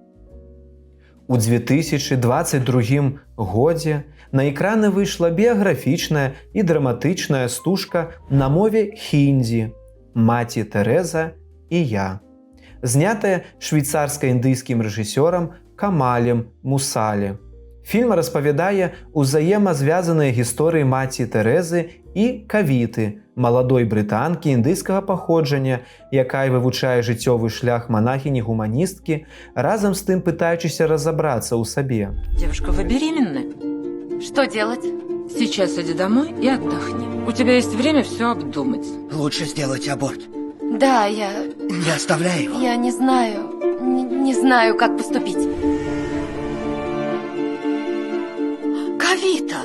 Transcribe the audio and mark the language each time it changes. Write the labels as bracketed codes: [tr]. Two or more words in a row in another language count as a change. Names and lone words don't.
[be] У 2022 годзе на экраны выйшла біяграфічная і драматычная стужка на мове хіндзі «Маці Тэрэза і я», знятая швейцарска-індыйскім рэжысёрам Камалем Мусалі. Фільм распавядае ўзаемазвязаныя гісторыі маці Тэрэзы і Кавіты, маладой брытанкі індыйскага паходжання, якая вывучае жыццёвы шлях манахіні-гуманісткі, разам з тым пытаючыся разабрацца ў сабе. [ru] Девушка, вы беременны? Что делать? Сейчас иди домой и отдохни. У тебя есть время все обдумать. Лучше сделать аборт. Да, я Не оставляй его. не знаю. Не знаю, как поступить. Кавита!